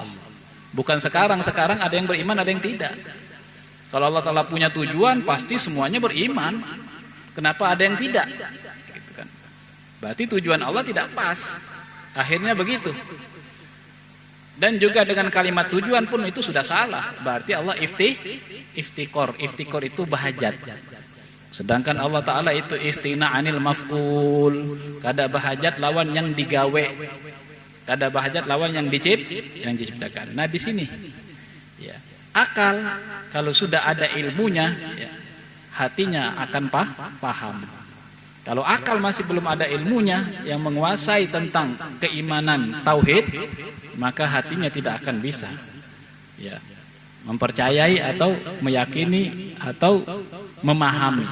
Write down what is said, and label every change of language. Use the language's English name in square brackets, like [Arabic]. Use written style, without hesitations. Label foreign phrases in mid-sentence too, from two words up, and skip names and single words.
[Indonesian] Bukan sekarang ada yang beriman, ada yang tidak. Kalau Allah Ta'ala punya tujuan, pasti semuanya beriman. Kenapa ada yang tidak? Gitu kan. Berarti tujuan Allah tidak pas. Akhirnya begitu. Dan juga dengan kalimat tujuan pun itu sudah salah. Berarti Allah iftikor. Iftikor itu bahajat. Sedangkan Allah Ta'ala itu [Arabic] istina anil maf'ul. [Banjar] Kada bahajat lawan yang digawe. Kada bahajat lawan yang diciptakan. [Indonesian] Nah di sini ya, akal kalau sudah ada ilmunya ya, hatinya akan paham. Kalau akal masih belum ada ilmunya yang menguasai tentang keimanan tauhid, maka hatinya tidak akan bisa ya, mempercayai atau meyakini atau memahami.